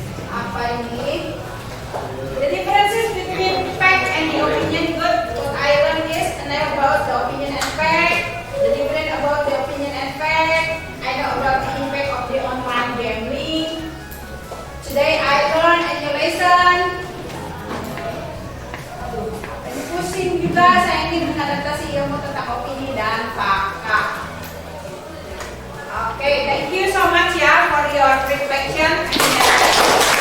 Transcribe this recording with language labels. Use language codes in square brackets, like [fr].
[id] Apa ini? [en] The differences between fact and the opinion. Good. What I learned is I know about the opinion and fact. The difference about the opinion and fact. I know about the impact of the online gambling. Today I learned a new lesson. [id] Pusing juga saya ini mengadaptasi ilmu tentang opini dan fakta. [en] Okay, thank you so much ya for your reflection.